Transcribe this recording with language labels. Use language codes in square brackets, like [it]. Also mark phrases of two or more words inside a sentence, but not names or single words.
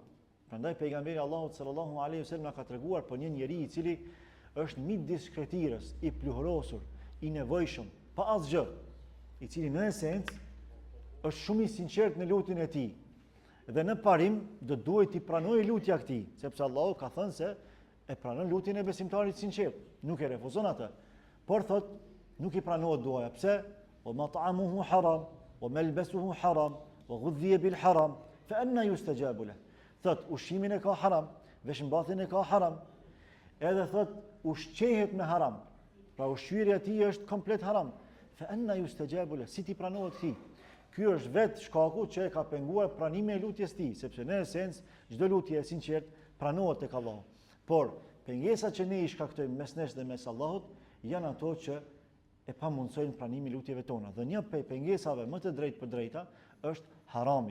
[sq] Prandaj pejgamberi Allahut [ar] صلى الله عليه وسلم [sq] na ka treguar për një njeri i cili është midis shkretirës, i pluhurosur, i nevojshëm, pa asgjë, i cili në esencë është shumë i sinqert në lutjen e tij. Dhe në parim do duhet i pranojë lutja këtij, sepse Allahu ka thënë se e pranon lutjen e besimtarit sinqert, nuk e refuzon atë. Por thot nuk i pranohet duaja. Pse? [ar] و مطعمه حرام و ملبسه حرام و غذي بالحرام فأنى يستجاب له. [sq] Thot ushqimin e ka haram, veshmbathjen e ka haram. Edhe thot ushqehet me haram. Pra ushqyerja e tij është komplet haram. [ar] فأنى يستجاب له. [sq] Si ti pranohet këtij? Ky është vetë shkaku që e ka penguar pranimin e lutjes tij, sepse në esencë çdo lutje e sinqert pranohet tek Allahu. Por pengesat që ne i shkaktojmë mes nesh dhe mes Allahut janë ato që e pamundsojnë pranimin e lutjeve tona. Dhe një prej pengesave më të drejtë për drejta është harami.